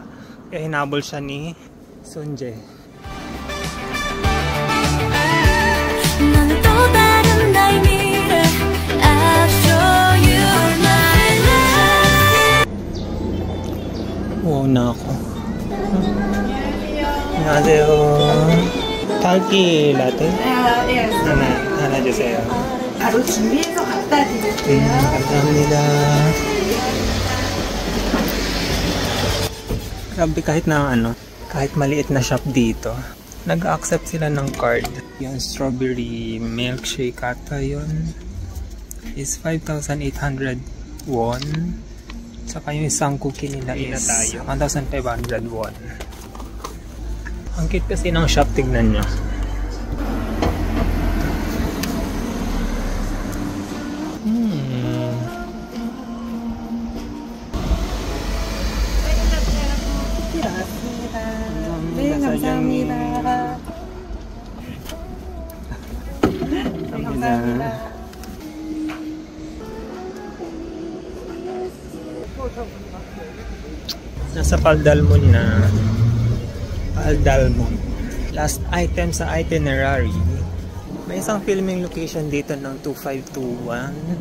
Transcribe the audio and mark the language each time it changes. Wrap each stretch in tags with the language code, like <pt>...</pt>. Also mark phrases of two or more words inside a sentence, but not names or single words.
<tl>Kaya hinabol siya ni Sunjae. Wow na ako.</tl> <ko>안녕하세요. 딸기 라떼?</ko> <en>Yes.</en> <ko>하나 주세요. 바로 준비해서 갖다 드릴게요. 감사합니다.</ko> <tl>Grabe, kahit maliit na shop dito, nag-accept sila ng card. Yung</tl> <en>strawberry milkshake</en> <tl>ata yun is 5,800 won. Saka yung isang cookie nila is 1,500 won. Ang cute kasi ng shop, tignan nyo.</tl> <ko>네, 감사합니다. 감사합니다.</ko> <tl>Nasa Paldalmon na. Paldalmon.</tl> <en>Last item</en> <tl>sa itinerary. May isang filming location dito ng 2521.</tl>